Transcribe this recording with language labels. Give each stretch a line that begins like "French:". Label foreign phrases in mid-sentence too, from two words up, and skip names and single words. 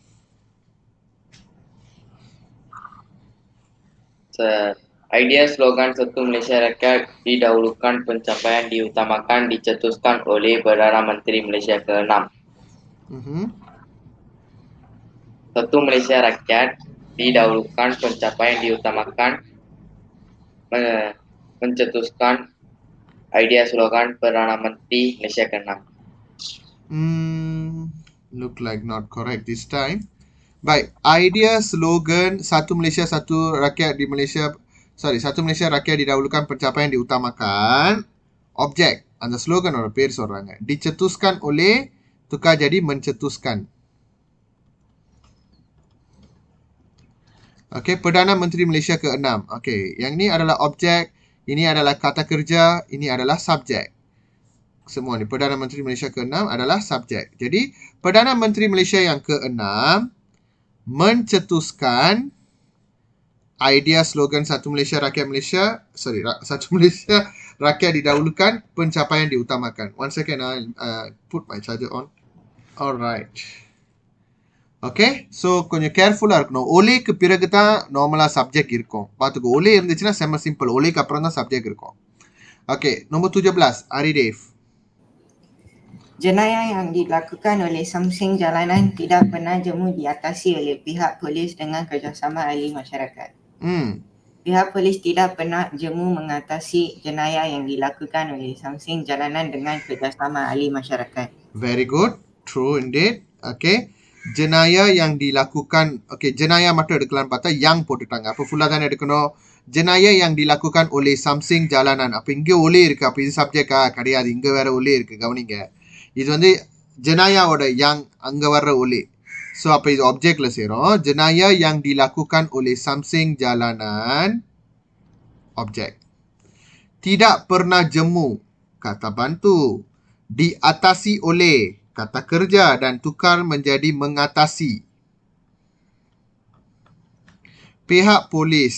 Malay: Idea slogan Satu Malaysia Rakyat didahulukan, pencapaian diutamakan, dicetuskan oleh Perdana Menteri Malaysia ke-6. Satu Malaysia Rakyat didahulukan, pencapaian diutamakan, mencetuskan idea slogan Perdana Menteri Malaysia ke-6.
English: Look like not correct this time.
Malay: Baik, idea slogan Satu Malaysia Satu Rakyat di Malaysia. Satu Malaysia Rakyat didahulukan, pencapaian diutamakan. Objek,
Tamil: அந்த ஸ்லோகனோட பேர் சொல்றாங்க.
Malay: Dicetuskan oleh tukar jadi mencetuskan. Okay, Perdana Menteri Malaysia ke-6. Okay, yang ni adalah objek, ini adalah kata kerja, ini adalah subjek. Semua ni, Perdana Menteri Malaysia ke-6 adalah subjek. Jadi, Perdana Menteri Malaysia yang ke-6 mencetuskan idea slogan Satu Malaysia Rakyat Satu Malaysia Rakyat didahulukan, pencapaian diutamakan.
English: One second, I'll put my charger on. Alright. Okay, so
Tamil: கொஞ்சம் கேர்ஃபுல்லா இருக்கணும். ஒலேக்கு பிறகு தான் நார்மலா சப்ஜெக்ட் இருக்கும். பார்த்துக்கோ, ஒலே இருந்துச்சுன்னா செம்ம சிம்பிள். ஒலேக்கு அப்புறம் தான் சப்ஜெக்ட் இருக்கும்.
Malay: Okay, nombor 17, Aridev. Jenayah yang dilakukan oleh Samseng Jalanan tidak pernah jemu diatasi oleh pihak polis dengan kerjasama ahli masyarakat. Pihak polis tidak pernah jemu mengatasi jenayah yang dilakukan oleh Samseng Jalanan dengan kerjasama ahli masyarakat.
English: Very good. True indeed.
Malay: Okay. Jenayah yang dilakukan, okay, jenayah
Tamil: மட்டும் எடுக்கலாம் பார்த்தா
Malay: yang போட்டுட்டாங்க.
Tamil: அப்போ ஃபுல்லா தானே எடுக்கணும்.
Malay: Jenayah yang dilakukan oleh Samseng Jalanan.
Tamil: அப்போ இங்கே ஒலி இருக்கு. அப்போ இது சப்ஜெக்டா கிடையாது. இங்கே வேற ஒலி இருக்கு. கவனிங்க. இது வந்து
Malay: jenayah-ஓட yang
Tamil: அங்க வர்ற ஒலி. So அப்போ இது objectல சேரும்.
Malay: Jenayah yang dilakukan oleh Samseng Jalanan. Objek. Tidak pernah jemu. Kata bantu. Diatasi oleh. Kata kerja dan tukar menjadi mengatasi. Pihak polis.